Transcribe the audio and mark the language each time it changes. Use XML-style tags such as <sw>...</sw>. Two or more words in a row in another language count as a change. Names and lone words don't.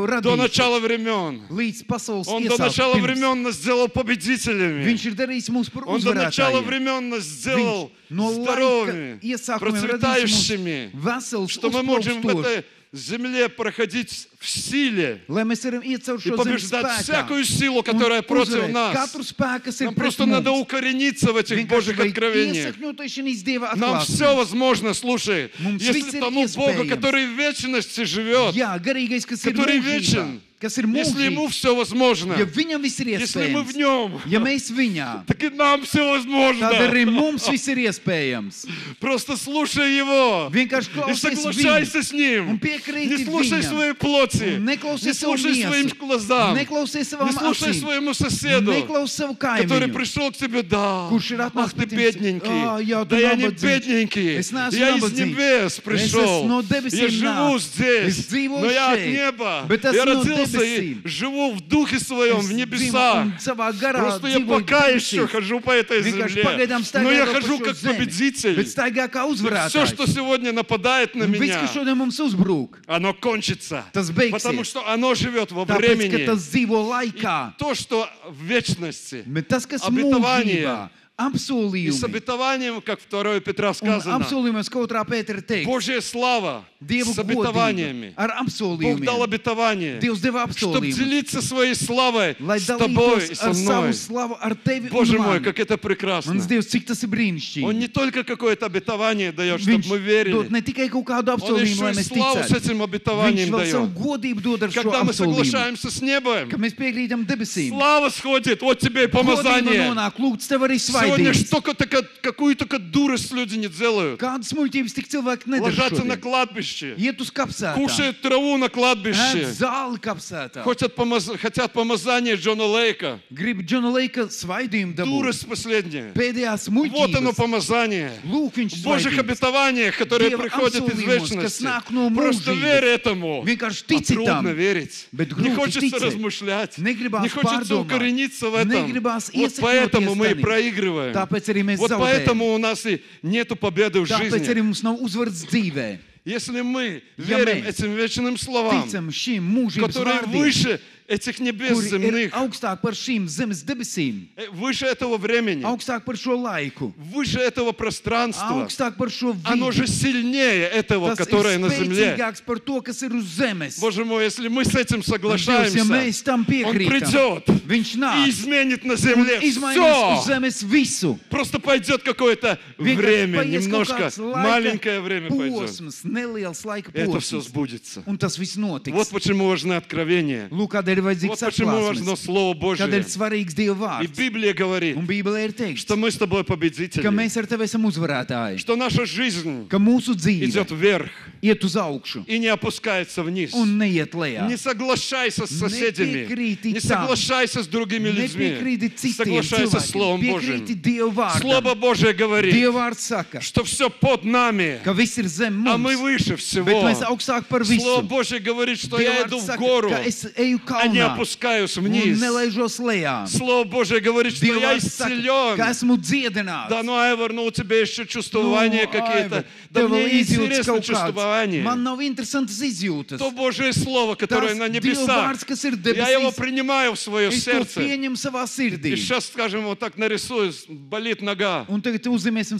<ru>до</ru> <lv>radīja</lv> <ru>начала времен.</ru> <lv>līdz pasaules</lv> <ru>Он до начала</ru> <lv>iesākumam.</lv> <ru>времен нас сделал победителями.</ru> <lv>Viņš ir darījis mūs par</lv> <ru>Он до начала</ru> <lv>uzvarētājiem.</lv> <ru>времен нас сделал</ru> <lv>Viņš no laika</lv> <ru>здоровыми,</ru> <lv>iesākumiem radījis</lv> <ru>процветающими,</ru> <lv>mūs vesels,</lv> <ru>что мы можем в</ru> <lv>uzplaukstošs,</lv> <ru>этой земле проходить в силе</ru> <lv>lai mēs varam iet caur</lv> <ru>и</ru> <lv>šo zemes</lv> <ru>побеждать</ru> <lv>spēkā.</lv> <ru>всякую силу, которая</ru> <lv>Un</lv> <ru>против</ru> <lv>uzvarēt</lv> <ru>нас.</ru> <lv>katru spēku, kas ir</lv> <ru>Нам</ru> <lv>pret</lv> <ru>просто надо</ru> <lv>mums.</lv> <ru>укорениться в этих</ru> <lv>Vienkārši</lv> <ru>Божьих</ru> <lv>vajag</lv> <ru>откровениях.</ru> <lv>iesakņoties šīs Dieva</lv> <ru>Нам все</ru> <lv>atklāsmē.</lv> <ru>возможно, слушай,</ru> <lv>Mums</lv> <ru>если</ru> <lv>viss ir</lv> <ru>тому Богу,</ru> <lv>iespējams.</lv> <ru>который в вечности живет,</ru> <lv>Jā, garīgais, kas ir</lv> <ru>который</ru> <lv>mūžībā,</lv> <ru>вечен,</ru> <lv>kas ir</lv> <ru>если Ему</ru> <lv>mūžīgs.</lv> <ru>все возможно,</ru> <lv>Ja viņam viss ir</lv> <ru>если мы в</ru> <lv>iespējams,</lv> <ru>Нем,</ru> <lv>ja mēs viņā,</lv> <ru>так и нам все возможно.</ru> <lv>tad arī mums viss ir iespējams.</lv> <ru>Просто слушай Его</ru> <lv>Vienkārši</lv> <ru>и</ru> <lv>klausies viņu.</lv> <ru>соглашайся с Ним.</ru> <lv>Un piekrīti</lv> <ru>Не слушай</ru> <lv>viņam.</lv> <ru>своей плоти,</ru> <lv>Un neklausies</lv> <ru>не</ru> <lv>savu</lv> <ru>слушай своим</ru> <lv>miesu.</lv> <ru>глазам,</ru> <lv>Neklausies</lv> <ru>не</ru> <lv>savam</lv> <ru>слушай</ru> <lv>acīm.</lv> <ru>своему соседу,</ru> <lv>Neklausies savu</lv> <ru>который</ru> <lv>kaimiņu.</lv> <ru>пришел к тебе, да,</ru> <lv>Kurš ir</lv> <ru>ах</ru> <lv>atnācis</lv> <ru>ты</ru> <lv>pie tevis,</lv> <ru>бедненький,</ru> <lv>jā,</lv> <ru>да</ru> <lv>tu</lv> <ru>я не</ru> <lv>nabadzīgs.</lv> <ru>бедненький,</ru> <lv>Es neesmu</lv> <ru>я из</ru> <lv>nabadzīgs.</lv> <ru>небес</ru> <lv>Es</lv> <ru>пришел,</ru> <lv>esmu no</lv> <ru>я</ru> <lv>debesīm</lv> <ru>живу</ru> <lv>nācis.</lv> <ru>здесь,</ru> <lv>Es dzīvoju</lv> <ru>но я от</ru> <lv>šeit,</lv> <ru>неба,</ru> <lv>bet</lv> <ru>я</ru> <lv>esmu no</lv> <ru>родился и</ru> <lv>debesīm.</lv> <ru>живу в духе своем, в</ru> <lv>Es</lv> <ru>небесах.</ru> <lv>dzīvoju un savā garā</lv> <ru>Просто я</ru> <lv>dzīvoju</lv> <ru>пока еще</ru> <lv>debesīs.</lv> <ru>хожу по этой</ru> <lv>Vienkārši</lv> <ru>земле,</ru> <lv>pagaidām</lv> <ru>но я</ru> <lv>staigāju pa</lv> <ru>хожу</ru> <lv>šo</lv> <ru>как</ru> <lv>zemi,</lv> <ru>победитель.</ru> <lv>bet staigā kā</lv> <ru>Все,</ru> <lv>uzvarētājs.</lv> <ru>что сегодня нападает на</ru> <lv>Un viss, kas</lv> <ru>меня,</ru> <lv>šodien mums uzbrūk,</lv> <ru>оно кончится.</ru> <lv>tas beigsies.</lv> <ru>Потому что оно живет во</ru> <lv>Tāpēc, ka</lv> <ru>времени.</ru> <lv>tas dzīvo</lv> <ru>И</ru> <lv>laikā.</lv> <ru>то, что в вечности.</ru> <lv>Bet tas, kas</lv> <ru>Обетование.</ru> <lv>mūžībā,</lv> <ru>И с</ru> <lv>apsolījumi.</lv> <ru>обетованием, как 2 Петра</ru> <lv>Un</lv> <ru>сказано,</ru> <lv>apsolījumos, ko otrā Pētera teikt,</lv> <ru>Божья слава</ru> <lv>Dievu</lv> <ru>с обетованиями.</ru> <lv>godība ar</lv> <ru>Бог дал</ru> <lv>apsolījumiem.</lv> <ru>обетование,</ru> <lv>Dievs deva</lv> <ru>чтобы</ru> <lv>apsolījumus,</lv> <ru>делиться своей славой</ru> <lv>lai</lv> <ru>с тобой и</ru> <lv>dalītos</lv> <ru>со</ru> <lv>ar</lv> <ru>мной.</ru> <lv>savu slavu ar tevi un</lv> <ru>Боже мой,</ru> <lv>mani.</lv> <ru>как это прекрасно.</ru> <lv>Mans Dievs, cik tas ir</lv> <ru>Он</ru> <lv>brīnišķīgi.</lv> <ru>не только какое-то обетование дает, чтобы</ru> <lv>Viņš</lv> <ru>мы</ru> <lv>dod</lv> <ru>верили,</ru> <lv>ne tikai kaut kādu</lv> <ru>Он</ru> <lv>apsolījumu,</lv> <ru>еще</ru> <lv>lai</lv> <ru>и</ru> <lv>mēs</lv> <ru>славу с</ru> <lv>ticētu.</lv> <ru>этим</ru> <lv>Viņš</lv> <ru>обетованием</ru> <lv>vēl savu</lv> <ru>дает.</ru> <lv>godību dod ar šo</lv> <ru>Когда мы</ru> <lv>apsolījumu.</lv> <ru>соглашаемся с небом,</ru> <lv>Kad mēs piekrītam debesīm,</lv> <ru>слава сходит, вот тебе и</ru> <lv>godība</lv> <ru>помазание.</ru> <lv>nonāk, lūdz tev arī</lv> <ru>Сегодня</ru> <lv>svaidības.</lv> <ru>какую только дурость люди не делают.</ru> <lv>Kādas muļķības tik cilvēki nedara</lv> <ru>Ложатся на</ru> <lv>šodien?</lv> <ru>кладбище,</ru> <lv>Iet uz kapsētām,</lv> <ru>кушают траву на</ru> <lv>ēd</lv> <ru>кладбище,</ru> <lv>zāli kapsētā,</lv> <ru>хотят помазания Джона Лейка.</ru> <lv>grib Džona Leika svaidījumu dabūt.</lv> <ru>Дурость последняя.</ru> <lv>Pēdējās</lv> <ru>Вот оно</ru> <lv>muļķības,</lv> <ru>помазание.</ru> <lv>lūk viņš</lv> <ru>В Божьих</ru> <lv>svaidības.</lv> <ru>обетованиях, которые</ru> <lv>Dieva</lv> <ru>приходят из</ru> <lv>apsolījumos, kas</lv> <ru>вечности.</ru> <lv>nāk no</lv> <ru>Просто</ru> <lv>mūžības.</lv> <ru>верь этому.</ru> <lv>Vienkārši</lv> <ru>А</ru> <lv>tici</lv> <ru>трудно</ru> <lv>tam.</lv> <ru>верить.</ru> <lv>Bet</lv> <ru>Не</ru> <lv>grūti</lv> <ru>хочется</ru> <lv>ticēt.</lv> <ru>размышлять.</ru> <lv>Negribās</lv> <ru>Не хочется</ru> <lv>pārdomāt.</lv> <ru>укорениться в этом.</ru> <lv>Negribās</lv> <ru>Вот</ru> <lv>iesakņoties</lv> <ru>поэтому мы и</ru> <lv>tanī.</lv> <ru>проигрываем.</ru> <lv>Tāpēc arī mēs</lv> <ru>Вот</ru> <lv>zaudējam.</lv> <ru>поэтому у нас и нету победы в</ru> <lv>Tāpēc arī</lv> <ru>жизни.</ru> <lv>mums nav uzvaras dzīvē.</lv> <ru>Если мы</ru> <lv>Ja</lv> <ru>верим</ru> <lv>mēs</lv> <ru>этим вечным словам,</ru> <lv>Ticam šīm mūžības</lv> <ru>которые</ru> <lv>vārdiem,</lv> <ru>выше этих небес</ru> <lv>kuri ir</lv> <ru>земных,</ru> <lv>augstāk par šīm zemes debesīm,</lv> <ru>выше этого времени,</ru> <lv>augstāk par šo laiku,</lv> <ru>выше этого пространства,</ru> <lv>augstāk par šo</lv> <ru>оно же</ru> <lv>vidi.</lv> <ru>сильнее этого,</ru> <lv>Tas ir</lv> <ru>которое на земле.</ru> <lv>spēcīgāks par to, kas ir uz zemes.</lv> <ru>Боже мой, если мы с этим</ru> <lv>Un Dievs, ja</lv> <ru>соглашаемся,</ru> <lv>mēs tam</lv> <ru>Он</ru> <lv>piekrītam,</lv> <ru>придет</ru> <lv>Viņš</lv> <ru>и</ru> <lv>nāk</lv> <ru>изменит на</ru> <lv>un</lv> <ru>земле</ru> <lv>izmainīs uz</lv> <ru>все.</ru> <lv>zemes visu.</lv> <ru>Просто пойдет какое-то</ru> <lv>Vienkārši</lv> <ru>время,</ru> <lv>paies kaut</lv> <ru>немножко,</ru> <lv>kāds laika</lv> <ru>маленькое время пойдет.</ru> <lv>posms, neliels laika</lv> <ru>Это все</ru> <lv>posms.</lv> <ru>сбудется.</ru> <lv>Un tas viss notiks.</lv> <ru>Вот почему важны откровения.</ru> <lv>Lūk, kādēļ ir vajadzīgs</lv> <ru>Вот почему важно</ru> <lv>atklāsmes.</lv> <ru>Слово</ru> <lv>Kad ir</lv> <ru>Божие.</ru> <lv>svarīgs Dieva</lv> <ru>И</ru> <lv>vārds.</lv> <ru>Библия говорит,</ru> <lv>Un Bībelē ir teikts,</lv> <ru>что мы с тобой</ru> <lv>ka</lv> <ru>победители,</ru> <lv>mēs ar tevi esam uzvarētāji,</lv> <ru>что наша жизнь</ru> <lv>ka mūsu dzīve</lv> <ru>идет вверх</ru> <lv>iet uz augšu</lv> <ru>и не опускается вниз.</ru> <lv>un neiet lejā.</lv> <ru>Не соглашайся с соседями,</ru> <lv>Nepiekrīti</lv> <ru>не</ru> <lv>tam.</lv> <ru>соглашайся с другими</ru> <lv>Nepiekrīti</lv> <ru>людьми,</ru> <lv>citiem</lv> <ru>соглашайся с</ru> <lv>cilvēkiem,</lv> <ru>Словом Божьим.</ru> <lv>piekrīti Dieva</lv> <ru>Слово</ru> <lv>vārdam.</lv> <ru>Божие говорит,</ru> <lv>Dieva vārds saka,</lv> <ru>что все под нами,</ru> <lv>ka viss ir zem</lv> <ru>а мы</ru> <lv>mums,</lv> <ru>выше</ru> <lv>bet</lv> <ru>всего.</ru> <lv>mēs augstāk par</lv> <ru>Слово</ru> <lv>visu.</lv> <ru>Божие говорит, что</ru> <lv>Dieva</lv> <ru>я</ru> <lv>vārds</lv> <ru>иду в</ru> <lv>saka,</lv> <ru>гору,</ru> <lv>ka es eju</lv> <ru>а не</ru> <lv>kalnā</lv> <ru>опускаюсь</ru> <lv>un</lv> <ru>вниз.</ru> <lv>nelaižos lejā.</lv> <ru>Слово Божие говорит, что</ru> <lv>Dieva</lv> <ru>я</ru> <lv>vārds saka, ka</lv> <ru>исцелен.</ru> <lv>esmu dziedināts.</lv> <ru>Да, ну, Айвар, ну у тебя еще чувствования</ru> <lv>Nu,</lv> <ru>какие-то.</ru> <lv>Aivar,</lv> <ru>Да</ru> <lv>tev</lv> <ru>мне</ru> <lv>vēl</lv> <ru>не</ru> <lv>izjūtas</lv> <ru>интересно</ru> <lv>kaut kāds.</lv> <ru>чувствование.</ru> <lv>Man nav interesantas izjūtas.</lv> <ru>То Божие Слово, которое</ru> <lv>Tas</lv> <ru>на</ru> <lv>Dieva</lv> <ru>небесах,</ru> <lv>vārds, kas ir</lv> <ru>я его</ru> <lv>debesīs,</lv> <ru>принимаю в свое</ru> <lv>es to</lv> <ru>сердце.</ru> <lv>pieņemu savā sirdī.</lv> <ru>И сейчас, скажем, вот так нарисую, болит нога.</ru> <lv>Un tagad uzzīmēsim</lv>